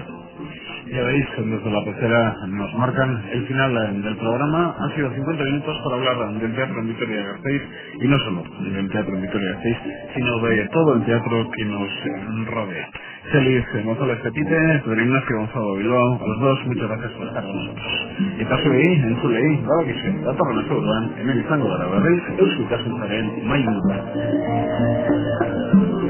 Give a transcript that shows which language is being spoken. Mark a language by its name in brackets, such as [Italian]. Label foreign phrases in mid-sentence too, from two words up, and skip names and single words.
[Spanish] Ya veis, desde la pecera nos marcan el final del programa. Han sido 50 minutos para hablar del teatro en Vitoria-Gasteiz, y no solo del teatro en Vitoria-Gasteiz, sino de todo el teatro que nos rodea. Feliz González Petite, Pedro Ignacio Gonzalo Bilbao, a los dos, muchas gracias por estar con nosotros. [Basque] Eta zuei, entzulei, badakizu, datorren asteburuan, hemen izango gara berriz, Eusko Ikaskuntzaren mahai inguruan.